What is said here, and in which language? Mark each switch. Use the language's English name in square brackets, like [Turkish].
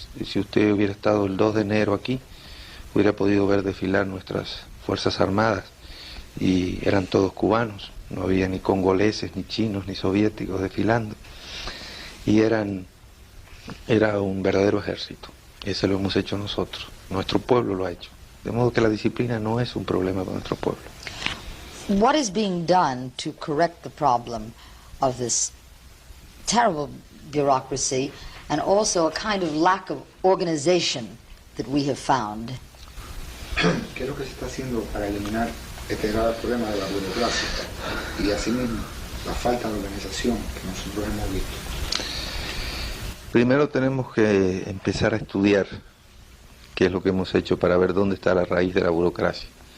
[Spanish] Si usted hubiera estado el 2 de enero aquí, hubiera podido ver desfilar nuestras Fuerzas Armadas, y eran todos cubanos, no había ni congoleses, ni chinos, ni soviéticos desfilando, y eran era un verdadero ejército. Ese lo hemos hecho nosotros, nuestro pueblo lo ha hecho. De modo que la disciplina no es un problema para nuestro pueblo. [English] What is being done to correct the problem of this terrible bureaucracy and also a kind of lack of organization that we have found? [Spanish] ¿Qué es lo que se está haciendo para eliminar este grave problema de la burocracia y asimismo la falta de organización que nosotros hemos visto? Primero tenemos que empezar a estudiar qué es lo que hemos hecho para ver dónde está la raíz de la burocracia.